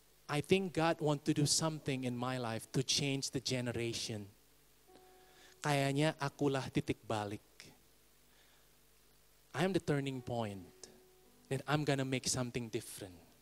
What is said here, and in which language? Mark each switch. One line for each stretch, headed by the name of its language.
English: I think God want to do something in my life to change the generation.
Indonesian: Kayaknya akulah titik balik.
English: I am the turning point. Then I'm gonna make something different.